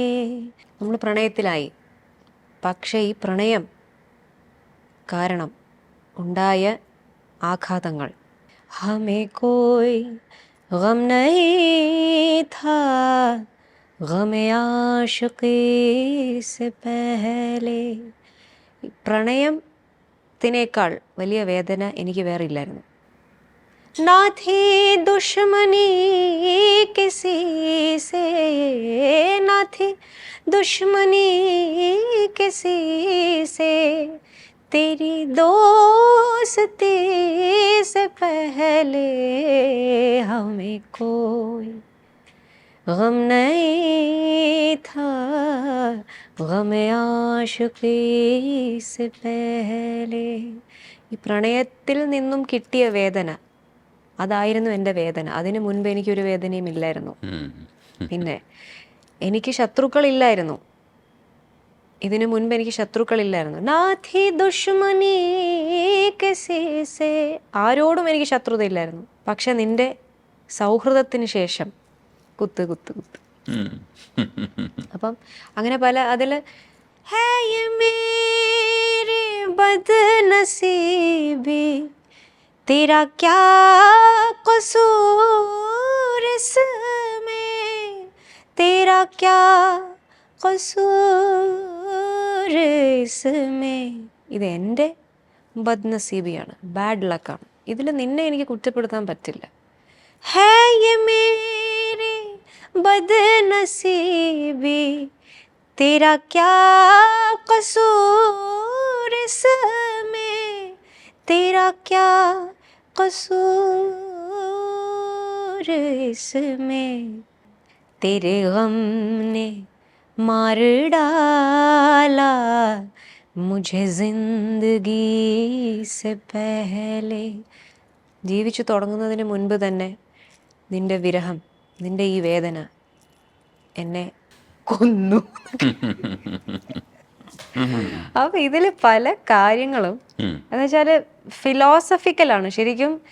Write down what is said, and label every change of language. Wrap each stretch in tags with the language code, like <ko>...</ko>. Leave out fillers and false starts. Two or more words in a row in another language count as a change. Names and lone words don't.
<ml>നമ്മൾ പ്രണയത്തിലായി, പക്ഷേ ഈ പ്രണയം കാരണം ഉണ്ടായ ആഘാതങ്ങൾ.</ml> <hi>हमें कोई ग़म नहीं था ग़मे आशिक़ी से पहले.</hi> <ml>പ്രണയത്തിനേക്കാൾ വലിയ വേദന എനിക്ക് വേറെ ഇല്ലായിരുന്നു.</ml> <hi>ना थी दुश्मनी किसी से, ना थी दुश्मनी किसी से, तेरी दोस्ती से पहले हमें कोई गम नहीं था, गम आशिकी से पहले.</hi> <ml>ഈ പ്രണയത്തിൽ നിന്നും കിട്ടിയ വേദന അതായിരുന്നു എൻ്റെ വേദന. അതിനു മുൻപ് എനിക്കൊരു വേദനയും ഇല്ലായിരുന്നു. പിന്നെ എനിക്ക് ശത്രുക്കളില്ലായിരുന്നു, ഇതിനു മുൻപ് എനിക്ക് ശത്രുക്കളില്ലായിരുന്നു.</ml> <hi>ना थी दुश्मनी किसी से,</hi> <ml>ആരോടും എനിക്ക് ശത്രുതയില്ലായിരുന്നു. പക്ഷെ നിന്റെ സൗഹൃദത്തിന് ശേഷം കുത്ത് കുത്ത് കുത്ത്. അപ്പം അങ്ങനെ പല അതിൽ</ml> <hi>ബദ്നസീബി तेरा क्या कसूर इसमें, तेरा क्या कसूर इसमें.</hi> <ml>ഇത് എൻ്റെ ബദ്നസീബിയാണ്,</ml> <en>bad luck.</en> <ml>ഇതിൽ നിന്നെ എനിക്ക് കുറ്റപ്പെടുത്താൻ പറ്റില്ല.</ml> <hi>है ये मेरे बदनसीबी तेरा क्या कसूर इसमें, तेरा क्या कसूर इसमें, तेरे गम ने मार डाला मुझे जिंदगी से पहले.</hi> <ml>ജീവിച്ചു തുടങ്ങുന്നതിന് മുൻപ് തന്നെ നിന്റെ വിരഹം, നിന്റെ ഈ വേദന എന്നെ കൊന്നു. അപ്പൊ ഇതില് പല കാര്യങ്ങളും എന്ന് വെച്ചാല് ഫിലോസഫിക്കലാണ് ശരിക്കും.</ml>